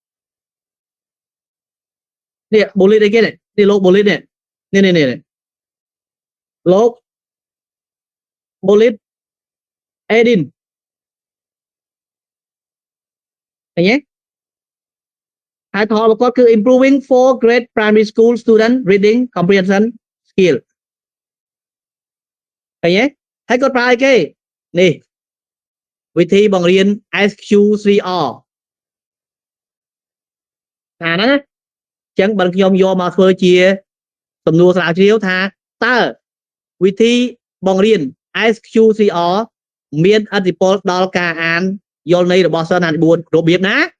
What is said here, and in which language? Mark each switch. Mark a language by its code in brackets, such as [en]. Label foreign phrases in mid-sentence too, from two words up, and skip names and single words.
[km] នេះបូលីតអីគេនេះលោកបូលីតនេះលោកបូលីតអេឌីនឃើញទេហេតុផលរបស់គាត់គឺ [en] improving for grade primary school student reading comprehension skill [km] ឃើញទេហើយគាត់ប្រើអីគេនេះវិធីបង្រៀន SQ3R អាហ្នឹងណាអញ្ចឹងបើខ្ញុំយកមកធ្វើជាសំណួរស្រាវជ្រាវថាតើវិធីបង្រៀន SQ3R មានឥទ្ធិពលដល់ការអានយល់ន័យរបស់សិស្សណាទី4របៀបណា